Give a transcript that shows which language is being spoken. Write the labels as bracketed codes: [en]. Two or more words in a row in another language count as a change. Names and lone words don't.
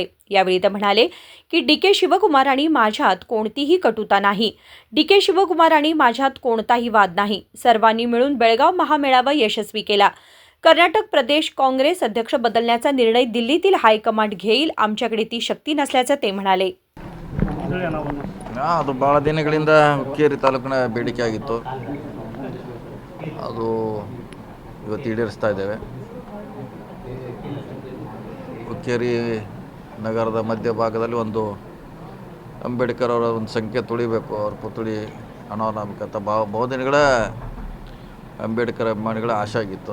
[mr] यावेळी ते म्हणाले की डी.के. शिवकुमार आणि माझ्यात कोणतीही कटुता नाही। डी.के. शिवकुमार आणि माझ्यात कोणताही वाद नाही। सर्वांनी मिळून बेळगाव महामेळावा यशस्वी केला। कर्नाटक प्रदेश काँग्रेस अध्यक्ष बदलण्याचा निर्णय दिल्लीतील हायकमांड घेईल। आमच्याकडे ती शक्ती नसल्याचे ते म्हणाले। [kn] ಅದು ಭಾಳ ದಿನಗಳಿಂದ ಹುಕ್ಕೇರಿ ತಾಲೂಕಿನ ಬೇಡಿಕೆ ಆಗಿತ್ತು. ಅದು ಇವತ್ತು ಈಡೇರಿಸ್ತಾ ಇದ್ದೇವೆ. ಹುಕ್ಕೇರಿ ನಗರದ ಮಧ್ಯಭಾಗದಲ್ಲಿ ಒಂದು ಅಂಬೇಡ್ಕರ್ ಅವರ ಒಂದು ಸಂಖ್ಯೆ ತುಳಿಬೇಕು, ಅವ್ರ ಪುತ್ಥಳಿ ಅನಾವರಣಾಗಬೇಕಂತ ಬಹುದಿನಗಳ ಅಂಬೇಡ್ಕರ್ ಅಭಿಮಾನಿಗಳ ಆಶೆ ಆಗಿತ್ತು.